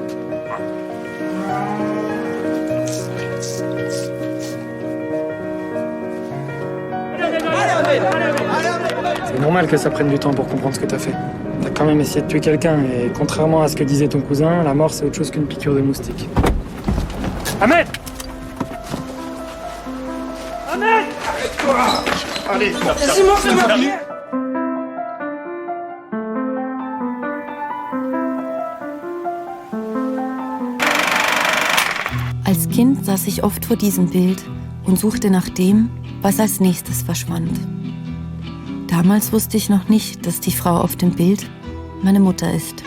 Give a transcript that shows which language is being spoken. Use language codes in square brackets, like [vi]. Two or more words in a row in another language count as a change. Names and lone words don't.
[fr] C'est normal que ça prenne du temps pour comprendre ce que t'as fait. T'as quand même essayé de tuer quelqu'un, et contrairement à ce que disait ton cousin, la mort c'est autre chose qu'une piqûre de moustique. Ahmed! Ahmed! Allez, Vas-y, fais-moi prier. [de] Als Kind saß ich oft vor diesem Bild und suchte nach dem, was als nächstes verschwand. Damals wusste ich noch nicht, dass die Frau auf dem Bild meine Mutter ist.